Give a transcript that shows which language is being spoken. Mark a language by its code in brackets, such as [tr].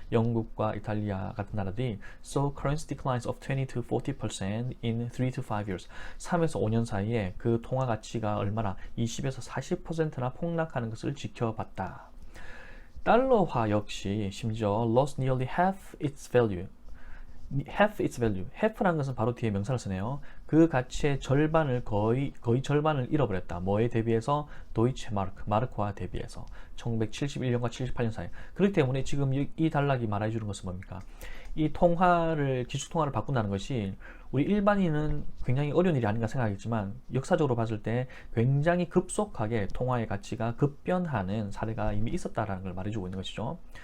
[ko] 영국과 이탈리아 같은 나라들이 [en] saw currency declines of 20 to 40% in 3 to 5 years. [ko] 3에서 5년 사이에 그 통화 가치가 얼마나 20에서 40%나 폭락하는 것을 지켜봤다. 달러화 역시 심지어 [en] lost nearly half its value. [ko] half라는 것은 바로 뒤에 명사를 쓰네요. 그 가치의 절반을 거의 절반을 잃어버렸다. 뭐에 대비해서? 도이체 마르크와 대비해서 1971년과 78년 사이. 그렇기 때문에 지금 이 단락이 말해주는 것은 뭡니까? 이 기축 통화를 바꾼다는 것이 우리 일반인은 굉장히 어려운 일이 아닌가 생각하겠지만 역사적으로 봤을 때 굉장히 급속하게 통화의 가치가 급변하는 사례가 이미 있었다라는 걸 말해주고 있는 것이죠.